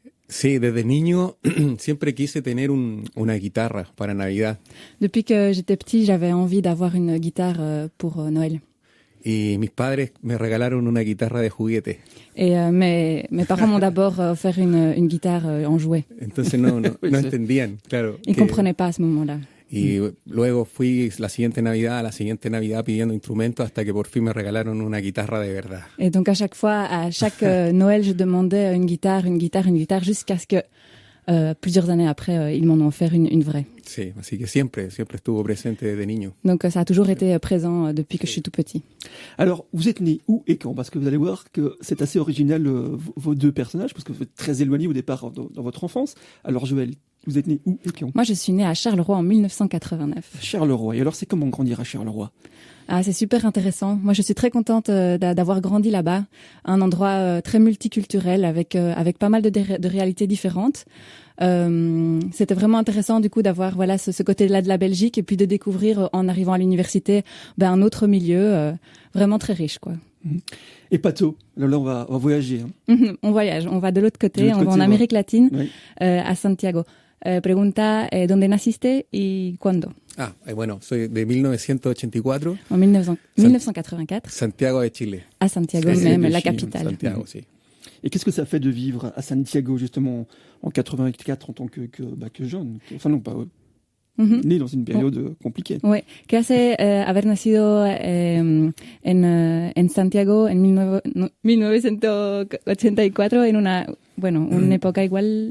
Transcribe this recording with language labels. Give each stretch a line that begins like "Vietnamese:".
Spanish: Sí, desde niño siempre quise tener una guitarra para Navidad.
French: Depuis que j'étais petit, j'avais envie d'avoir une guitare pour Noël.
Spanish: Y mis padres me regalaron una guitarra de juguete.
French: Et mes parents m'ont d'abord offert une guitare en jouet.
Spanish: Entonces no entendían, claro.
French: Ils comprenaient pas à ce moment-là.
Spanish: Y luego fui a la siguiente Navidad pidiendo instrumentos hasta que por fin me regalaron una guitarra de verdad.
French: Et donc à chaque Noël, je demandais une guitare, jusqu'à ce que plusieurs années après, ils m'en ont offert une vraie.
Spanish: Sí, así que siempre estuvo presente desde niño.
French: Donc ça a toujours été présent depuis que je suis tout petit. Alors, vous êtes né où et quand? Parce que vous allez voir que c'est assez original vos deux personnages, parce que vous êtes très éloignés au départ dans votre enfance. Alors Joël, Vous êtes né où et quand? Moi, je suis née à Charleroi en 1989. Charleroi. Et alors, c'est comment grandir à Charleroi? Ah, c'est super intéressant. Moi, je suis très contente d'avoir grandi là-bas, un endroit très multiculturel avec pas mal de réalités différentes. C'était vraiment intéressant du coup d'avoir voilà ce côté-là de la Belgique et puis de découvrir en arrivant à l'université un autre milieu vraiment très riche quoi. Et Pato, là on va voyager. Hein. On voyage, on va de l'autre côté, on va en Amérique latine, oui. À Santiago.
Spanish: Pregunta ¿dónde naciste y cuándo? Bueno, soy de 1984. En 1984. Santiago de Chile.
French: À Santiago C'est même, de la Chine, capitale.
Spanish: Santiago, sí.
French: Et qu'est-ce que ça fait de vivre à Santiago justement en 84 en tant que jeune, enfin non pas né dans une période compliquée.
Spanish: Oui, ¿qué hace haber nacido en Santiago en 1984 en una época igual?